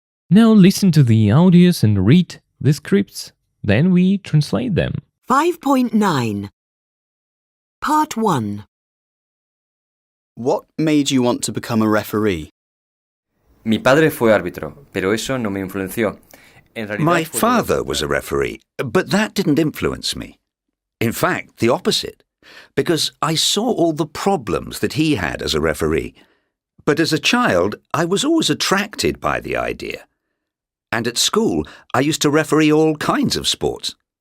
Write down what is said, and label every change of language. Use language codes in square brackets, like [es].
[en] Now listen to the audios and read the scripts. Then we translate them. 5.9. Part 1. What made you want to become a referee? [es] Mi padre fue árbitro, pero eso no me influenció. [en] My father was a referee, but that didn't influence me. In fact, the opposite, because I saw all the problems that he had as a referee. But as a child, I was always attracted by the idea. And at school, I used to referee all kinds of sports.